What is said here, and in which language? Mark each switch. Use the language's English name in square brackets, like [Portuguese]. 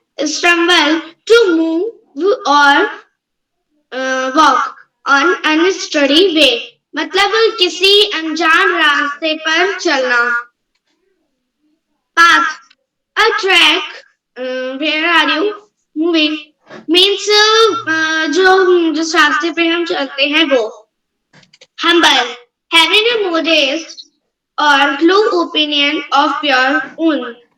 [English] Stumble to move or walk on unsteady way. [Hindi] मतलब किसी अनजान रास्ते पर चलना. [English] Path, a track. Where are you moving? [Hindi] Means जो जिस रास्ते पे हम चलते हैं वो. [English] Humble, having a modest or low opinion of your own.